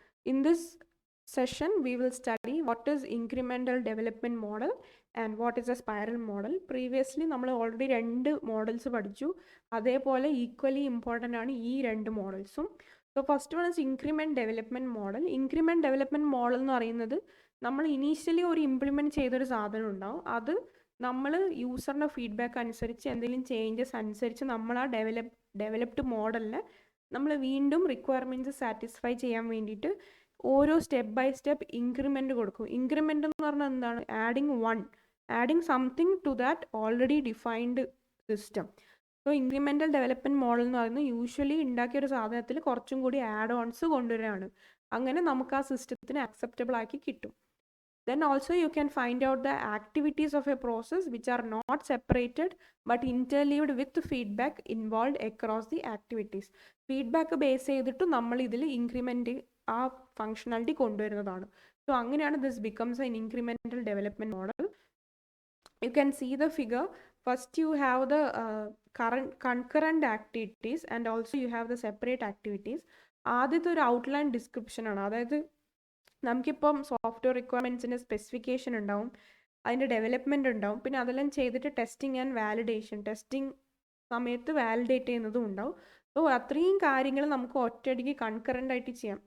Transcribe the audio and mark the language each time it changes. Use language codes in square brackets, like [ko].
[en] In this session, we will study what is incremental development model and what is a spiral model. [ml] Previously, നമ്മൾ already രണ്ട് models പഠിച്ചു. അതേപോലെ equally important ആണ് ഈ രണ്ട് മോഡൽസും. [en] So first one is increment development model. [ml] Increment development model എന്ന് പറയുന്നത് നമ്മൾ ഇനീഷ്യലി ഒരു ഇംപ്ലിമെൻറ്റ് ചെയ്തൊരു സാധനം ഉണ്ടാവും. അത് നമ്മൾ യൂസറിൻ്റെ ഫീഡ്ബാക്ക് അനുസരിച്ച് എന്തെങ്കിലും ചേഞ്ചസ് അനുസരിച്ച് നമ്മൾ ആ ഡെവലപ്ഡ് മോഡലിനെ നമ്മൾ വീണ്ടും റിക്വയർമെൻറ്റ്സ് സാറ്റിസ്ഫൈ ചെയ്യാൻ വേണ്ടിയിട്ട് ഓരോ സ്റ്റെപ്പ് ബൈ സ്റ്റെപ്പ് ഇൻക്രിമെൻറ്റ് കൊടുക്കും. ഇൻക്രിമെൻ്റ് എന്ന് പറഞ്ഞാൽ എന്താണ്? [en] Adding something to that already defined system. [ml] So incremental development model എന്ന് പറയുന്നത് യൂഷ്വലി ഉണ്ടാക്കിയ ഒരു സാധനത്തിൽ കുറച്ചും കൂടി ആഡ് ഓൺസ് കൊണ്ടുവരികയാണ്. അങ്ങനെ നമുക്ക് ആ സിസ്റ്റത്തിന് അക്സെപ്റ്റബിൾ ആക്കി കിട്ടും. [en] Then also you can find out the activities of a process which are not separated but interleaved with feedback involved across the activities. [ml] Feedback base ചെയ്തിട്ട് നമ്മൾ ഇതിൽ ഇൻക്രിമെൻ്റ് ആ ഫങ്ഷണാലിറ്റി കൊണ്ടുവരുന്നതാണ്. സോ അങ്ങനെയാണ് [en] this becomes an incremental development model. You can see the figure. First you have the concurrent activities and also you have the separate activities. [ml] ആദ്യത്തെ ഒരു outline description ആണ്. അതായത് നമുക്കിപ്പം സോഫ്റ്റ്വെയർ റിക്വയർമെൻറ്റ്സിൻ്റെ സ്പെസിഫിക്കേഷൻ ഉണ്ടാവും, അതിൻ്റെ development ഉണ്ടാവും, പിന്നെ അതെല്ലാം ചെയ്തിട്ട് ടെസ്റ്റിംഗ് ആൻഡ് വാലിഡേഷൻ, ടെസ്റ്റിംഗ് സമയത്ത് വാലിഡേറ്റ് ചെയ്യുന്നതും ഉണ്ടാവും. സോ അത്രയും കാര്യങ്ങൾ നമുക്ക് ഒറ്റയടിക്ക് കൺകറൻ്റ് ആയിട്ട് ചെയ്യാം.